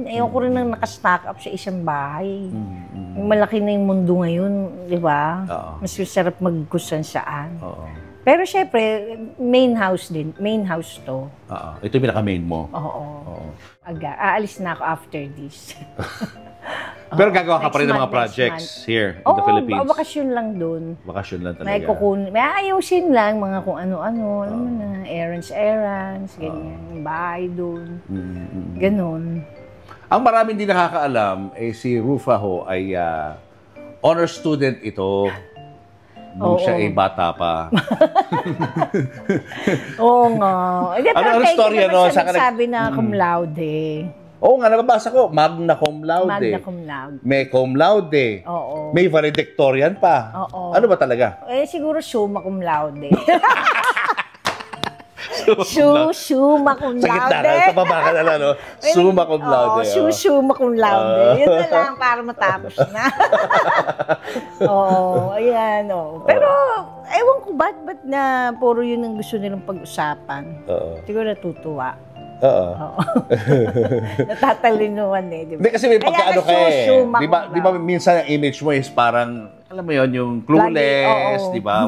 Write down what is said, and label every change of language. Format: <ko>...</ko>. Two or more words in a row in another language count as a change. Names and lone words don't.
<tl>Ayaw ko rin nang nakastock up sa isang bahay. Yung malaki na yung mundo ngayon, di ba? Mas masarap magkusan saan. Pero syempre,</tl> <en>main house</en> <tl>din.</tl> <en>Main house to.</en> <tl>Ito yung pinaka-main mo? Oo. Aalis na ako</tl> <en>after this.</en> <tl>Pero gagawa ka pa rin ng mga projects</tl> <en>here in the Philippines?</en> <tl>Oo, bakasyon lang dun. Bakasyon lang talaga. May ayusin lang, mga kung ano-ano. Alam mo na, errands, ganyan. Bahay dun. Ganon. Ang maraming hindi nakakaalam, si Rufa ho ay honor student ito nung siya ay bata pa. Oo nga. Ano storya, no? Sabi na</tl> <la>cum laude.</la> <tl>Oo nga, nababasa ko.</tl> <la>Magna cum laude. Magna cum laude. May cum laude.</la> <tl>Oo. May valedictorian pa. Oo. Ano ba talaga?</tl> <la>Siguro summa cum laude. Summa cum laude.</la> <tl>Sa gitna, sa baba ka na lang, no?</tl> <la>Summa cum laude. Summa cum laude.</la> <tl>Yun na lang, para matapos na. Ayan, Pero, ewan ko ba't na puro yun ang gusto nilang pag-usapan. Siguro natutuwa. Natatalinuan di ba? Hindi kasi may pagkaano ka Di ba minsan ang image mo is parang, alam mo yun, yung clueless, di ba?</tl>